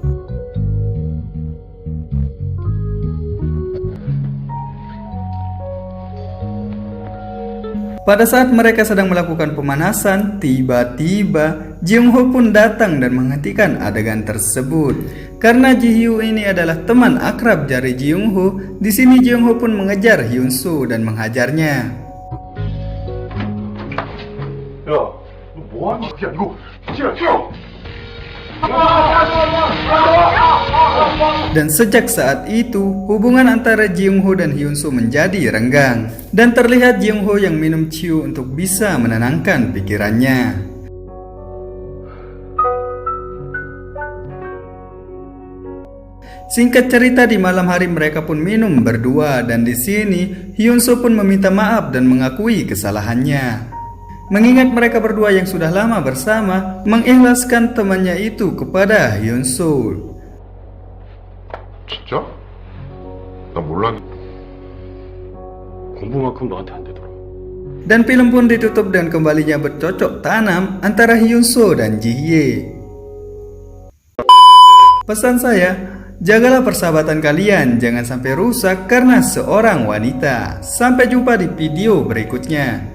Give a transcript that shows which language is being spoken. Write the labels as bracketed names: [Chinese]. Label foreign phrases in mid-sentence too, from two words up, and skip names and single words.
[Indonesian] Pada saat mereka sedang melakukan pemanasan, tiba-tiba Ji Young Ho pun datang dan menghentikan adegan tersebut. Karena Ji Hyo ini adalah teman akrab dari Ji Young Ho, di sini Ji Young Ho pun mengejar Hyun Soo dan menghajarnya. [Korean] 야, 너 뭐하니? 야, 이거 뛰어! [Indonesian] Dan sejak saat itu, hubungan antara Ji Young Ho dan Hyun Soo menjadi renggang. Dan terlihat Ji Young Ho yang minum ciu untuk bisa menenangkan pikirannya. Singkat cerita, di malam hari mereka pun minum berdua, dan di sini Hyun Soo pun meminta maaf dan mengakui kesalahannya. Mengingat mereka berdua yang sudah lama bersama, mengikhlaskan temannya itu kepada Hyun Soo. [Korean] 진짜? 나 몰랐는데. 공부만큼 너한테 안 되더라. [Indonesian] Dan film pun ditutup dan kembalinya bercocok tanam antara Hyun Soo dan Ji Hye. Pesan saya, jagalah persahabatan kalian, jangan sampai rusak karena seorang wanita. Sampai jumpa di video berikutnya.